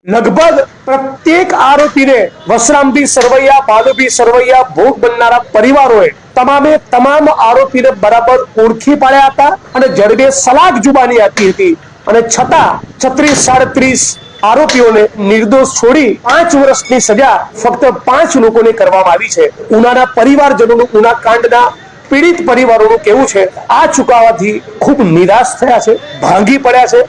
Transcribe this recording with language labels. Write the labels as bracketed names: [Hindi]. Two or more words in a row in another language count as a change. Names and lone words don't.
[Gujarati] લગભગ પ્રત્યેક આરોપીને વસરામદી સરવૈયા ભાલુભી સરવૈયા ભોગ બનનારા પરિવારોએ તમામે તમામ આરોપીને બરાબર ઓળખી પાડ્યા હતા અને જડબે સલાક જુબાની આપી હતી અને છતાં 36-37 આરોપીઓને નિર્દોષ છોડી 5 વર્ષની સજા ફક્ત 5 લોકોને કરવામાં આવી છે। ઉનાના પરિવારજનોનું ઉના કાંડના પીડિત પરિવારોનું કહેવું છે આ ચુકાવાથી ખૂબ નિરાશ થયા છે, ભાંગી પડ્યા છે।